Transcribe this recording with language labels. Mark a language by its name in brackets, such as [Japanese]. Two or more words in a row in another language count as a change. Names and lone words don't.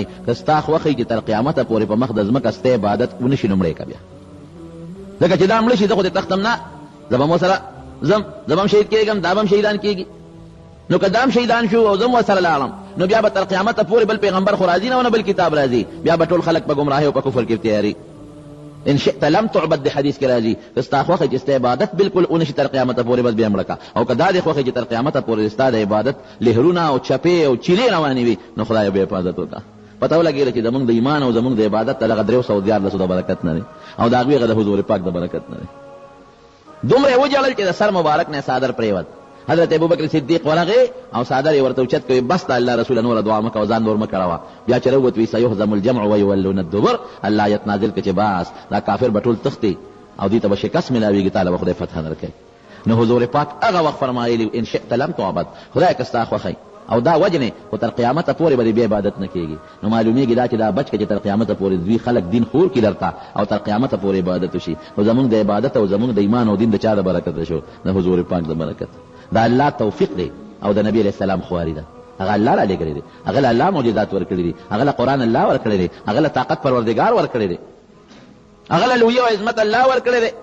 [Pashto] که ستا خوښی چې تر قیامته پورې په مخ د ځمکه ستا عبادت ونه شي، نو مړی که بیا، ځکه چې دا مړه شي زه خو دې تختم نه، زه به مو سره ځم، زه به هم شهید کېږم، دا به هم شهیدان کېږي. نو که دا هم شهیدان شو او زه هم ورسره لاړم، نو بیا به تر قیامته پورې بل پیغمبر خو راځي نه او نه بل کتاب راځي، بیا به ټول خلک په ګمراهۍ او په کفر کې تیاري. [Arabic] ان شئت لم تعبد [Pashto] د حدیث کې راځي، که ستا خوښه چې ستا عبادت بالکل ونه شي تر قیامته پورې، بس بیا مړه که. او که دا دې خوښه چې تر قیامته پورې ستا د عبادت لهرونه او چپې او چیلې روانې وي، نو خدای به حفاظت وکړه. پته ولګېده چې زمونږ د ایمان او زمونږ د عبادت دغه 314 د برکت نه دی، او د هغوی هغه د حضور پاک د برکت نه دی. دومره یې وجړل چې د سر مبارک نه څادر پرېوت. حضرت ابوبکر صدیق ورغی او څادر یې ورته اوچت کوي، بس د الله رسوله نوره دعا مه کوه، ځان نور مه کړوه. بیا چې راووت وي [Arabic] سیهزم الجمع ویولون الدبر، [Pashto] الله آیت نازل کړه چې بس دا کافر به ټول تښتي او دې ته به شکست میلاویږي، تعالی به خدای فتح درکوي. نو حضور پاک هغه وخت فرمایلي [Arabic] ان شئت لم تعبد، [Pashto] خدای که ستا خوښی او دا وجنې خو تر قیامته پورې به بیا عبادت نه کېږي. نو معلومیږي دا چې دا بچ که چې تر قیامته پورې دوی خلک دین خور کړي درته او تر قیامته پورې عبادت وشي، نو زمونږ د عبادت او زمونږ د ایمان او دین د چا د برکت شو؟ د حضور پاک د برکت. دا الله توفیق دی او د نبی علیہ السلام خواري ده، هغه الله را لېږلی دی، هغه له الله معجزات ورکړي دي، هغه له قرآن الله ورکړی دی، هغه له طاقت پروردګار ورکړی دی، هغه له لویي او عظمت الله ورکړی دی.